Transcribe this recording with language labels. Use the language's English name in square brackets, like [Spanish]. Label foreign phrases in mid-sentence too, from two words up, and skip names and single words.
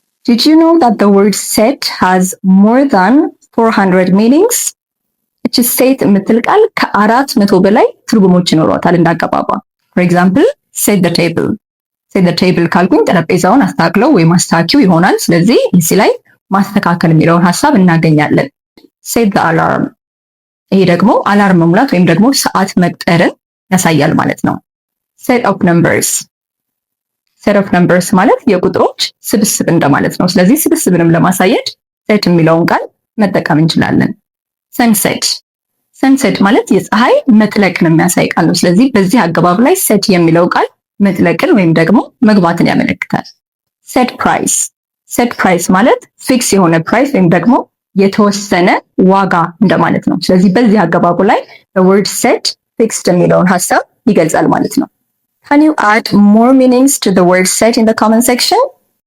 [English] Did you know that the word set has more than 400 meanings? [Amharic] እቺ ሴት የምትል ቃል ከ400 በላይ ትርጉሞች ይኖሯታል እንዳገባባ። [English] For example, set the table. set the table [Amharic] ካልኩኝ ጠረጴዛውን አስተካክለው ወይም አስተካኪው ይሆናል። ስለዚህ እዚህ ላይ ማስተካከል የሚለውን ሐሳብ እናገኛለን። [English] set the alarm. [Amharic] ይሄ ደግሞ አላርም መሙላት ወይም ደግሞ ሰዓት መቅጠርን ያሳያል ማለት ነው። [English] set of numbers. set of numbers [Amharic] ማለት የቁጥሮች ስብስብ እንደማለት ነው። ስለዚህ ስብስብንም ለማሳየት set የሚለውን ቃል መጠቀም እንችላለን። sunset. sunset ማለት የፀሐይ መጥለቅን የሚያሳይ ቃል ነው። ስለዚህ በዚህ አገባብ ላይ set የሚለው ቃል መጥለቅን ወይም ደግሞ መግባትን ያመለክታል። [English] set price. set price [Amharic] ማለት ፊክስ የሆነ ፕራይስ ወይም ደግሞ የተወሰነ ዋጋ እንደማለት ነው። ስለዚህ በዚህ አገባቡ ላይ [English] the word set fixed [Amharic] የሚለውን ሐሳብ ይገልጻል ማለት ነው። [English] Can you add more meanings to the word set in the comment section?